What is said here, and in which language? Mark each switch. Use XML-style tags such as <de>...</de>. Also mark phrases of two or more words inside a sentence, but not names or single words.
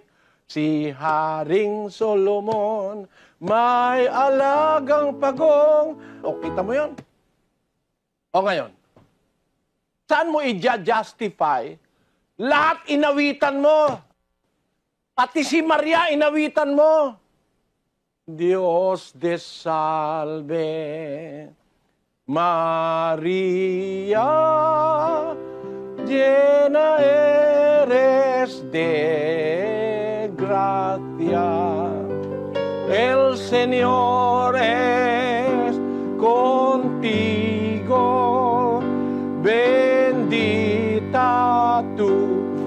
<tl>Si Haring Solomon, may alagang pagong. O, kita mo yun? O ngayon, saan mo i-justify? Lahat inawitan mo. Pati si Maria inawitan mo.</tl> <es>Dios te salve, Maria, llena eres de gracia. El Señor es contigo, bendita tú</es>